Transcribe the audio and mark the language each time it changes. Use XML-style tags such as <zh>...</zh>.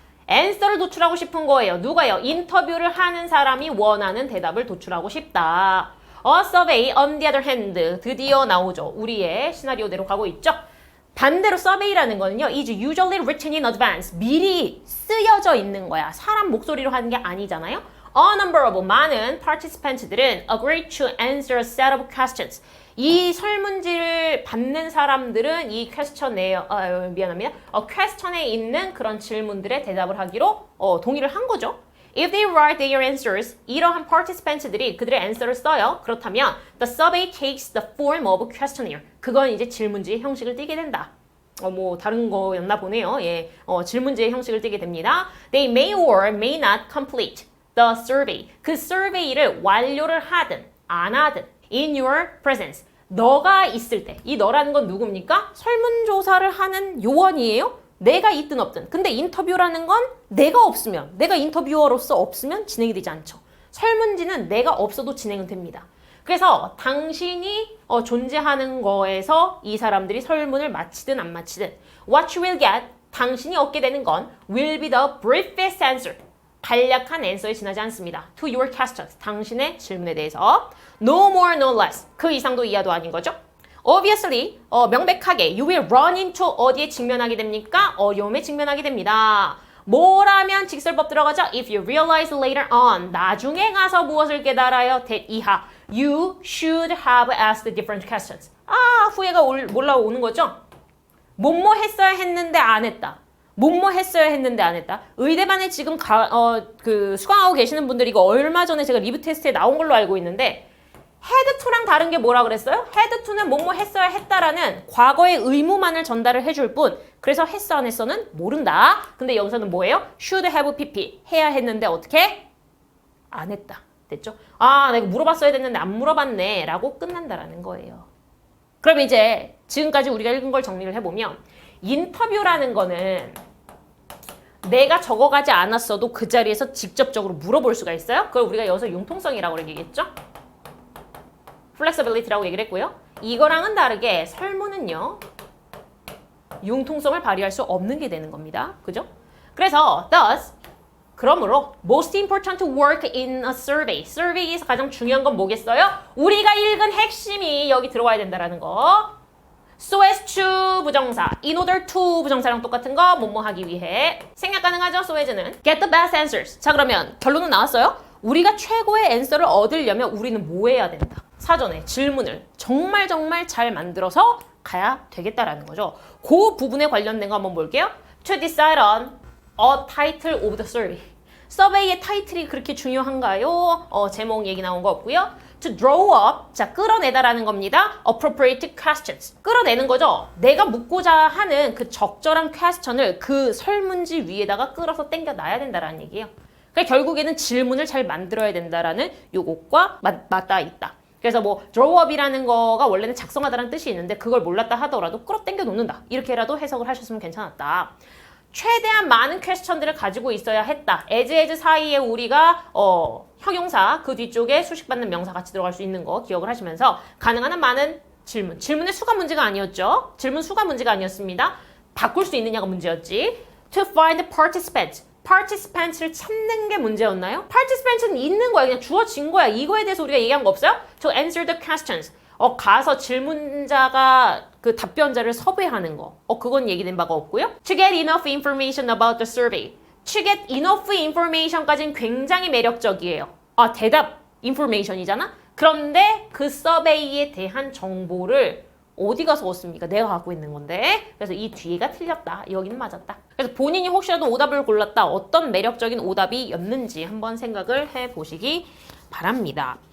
<ko>answer를 도출하고 싶은 거예요. 누가요? 인터뷰를 하는 사람이 원하는 대답을 도출하고 싶다.</ko> <en>A survey on the other hand.</en> <ko>드디어 나오죠. 우리의 시나리오대로 가고 있죠. 반대로</ko> <en>survey라는 거는요, is usually written in advance.</en> <ko>미리 쓰여져 있는 거야. 사람 목소리로 하는 게 아니잖아요.</ko> <en>A number of 많은 participants들은 agreed to answer a set of questions.</en> <ko>이 설문지를 받는 사람들은 이 퀘스천에 미안합니다. 퀘스천에 있는 그런 질문들에 대답을 하기로 동의를 한 거죠.</ko> <en>If they write their answers,</en> <ko>이러한 participants들이 그들의 answer를 써요. 그렇다면</ko> <en>the survey takes the form of a questionnaire.</en> <ko>그건 이제 질문지의 형식을 띠게 된다. 뭐 다른 거였나 보네요. 예, 질문지의 형식을 띠게 됩니다.</ko> <en>They may or may not complete the survey.</en> <ko>그 survey를 완료를 하든 안 하든</ko> <en>in your presence.</en> <ko>너가 있을 때. 이 너라는 건 누굽니까? 설문조사를 하는 요원이에요. 내가 있든 없든. 근데 인터뷰라는 건 내가 없으면, 내가 인터뷰어로서 없으면 진행이 되지 않죠. 설문지는 내가 없어도 진행은 됩니다. 그래서 당신이 존재하는 거에서 이 사람들이 설문을 마치든 안 마치든</ko> <en>what you will get,</en> <ko>당신이 얻게 되는 건</ko> <en>will be the briefest answer.</en> <ko>간략한 앤서에 지나지 않습니다.</ko> <en>To your questions.</en> <ko>당신의 질문에 대해서.</ko> <en>No more, no less.</en> <ko>그 이상도 이하도 아닌 거죠.</ko> <en>Obviously,</en> <ko>명백하게</ko> <en>you will run into</en> <ko>어디에 직면하게 됩니까? 어려움에 직면하게 됩니다. 뭐라면 직설법 들어가죠?</ko> <en>If you realize later on,</en> <ko>나중에 가서 무엇을 깨달아요?</ko> <en>that 이하, you should have asked different questions.</en> <ko>후회가 올라오는 거죠? 뭐뭐 했어야 했는데 안 했다. 뭐뭐 했어야 했는데 안 했다. 의대반에 지금 수강하고 계시는 분들이 이거 얼마 전에 제가 리뷰 테스트에 나온 걸로 알고 있는데 헤드2랑 다른 게 뭐라 그랬어요? 헤드2는 뭐뭐 했어야 했다라는 과거의 의무만을 전달을 해줄 뿐 그래서 했어 안 했어는 모른다. 근데 여기서는 뭐예요? should have pp 해야 했는데 어떻게? 안 했다. 됐죠? 내가 물어봤어야 됐는데 안 물어봤네 라고 끝난다라는 거예요. 그럼 이제 지금까지 우리가 읽은 걸 정리를 해보면 인터뷰라는 거는 내가 적어가지 않았어도 그 자리에서 직접적으로 물어볼 수가 있어요. 그걸 우리가 여기서 융통성이라고 얘기했죠. 플렉서빌리티라고 얘기를 했고요. 이거랑은 다르게 설문은요. 융통성을 발휘할 수 없는 게 되는 겁니다. 그죠? 그래서</ko> <en>thus</en> <ko>그러므로</ko> <en>most important work in a survey.</en> <ko>survey에서 가장 중요한 건 뭐겠어요? 우리가 읽은 핵심이 여기 들어와야 된다라는 거. so as to 부정사, in order to 부정사랑 똑같은 거 뭐뭐 하기 위해. 생략 가능하죠?</ko> <en>so as는. get the best answers.</en> <ko>자 그러면 결론은 나왔어요? 우리가 최고의 앤서를 얻으려면 우리는 뭐 해야 된다? 사전에 질문을 정말 잘 만들어서 가야 되겠다라는 거죠. 그 부분에 관련된 거 한번 볼게요.</ko> <en>To decide on a title of the survey.</en> <ko>서베이의 타이틀이 그렇게 중요한가요? 제목 얘기 나온 거 없고요.</ko> <en>To draw up,</en> <ko>자 끌어내다라는 겁니다.</ko> <en>Appropriate questions.</en> <ko>끌어내는 거죠. 내가 묻고자 하는 그 적절한 퀘스천을 그 설문지 위에다가 끌어서 땡겨 놔야 된다라는 얘기예요. 그러니까 결국에는 질문을 잘 만들어야 된다라는 요것과 맞닿아 있다. 그래서 뭐 drawup이라는 거가 원래는 작성하다라는 뜻이 있는데 그걸 몰랐다 하더라도 끌어당겨 놓는다. 이렇게라도 해석을 하셨으면 괜찮았다. 최대한 많은 퀘스천들을 가지고 있어야 했다. as 사이에 우리가 형용사 그 뒤쪽에 수식받는 명사 같이 들어갈 수 있는 거 기억을 하시면서 가능한 한 많은 질문의 수가 문제가 아니었죠. 질문 수가 문제가 아니었습니다. 바꿀 수 있느냐가 문제였지.</ko> <en>To find participants.</en> <ko>participants를 찾는 게 문제였나요? participants는 있는 거야. 그냥 주어진 거야. 이거에 대해서 우리가 얘기한 거 없어요?</ko> <en>To answer the questions.</en> <ko>가서 질문자가 그 답변자를 섭외하는 거. 그건 얘기된 바가 없고요.</ko> <en>To get enough information about the survey. To get enough information까지는</en> <ko>굉장히 매력적이에요. 대답 information이잖아? 그런데 그 서베이에 대한 정보를 어디 가서 얻습니까? 내가 갖고 있는 건데. 그래서 이 뒤가 틀렸다. 여기는 맞았다. 그래서 본인이 혹시라도 오답을 골랐다. 어떤 매력적인 오답이었는지 한번 생각을 해보시기 바랍니다.</ko>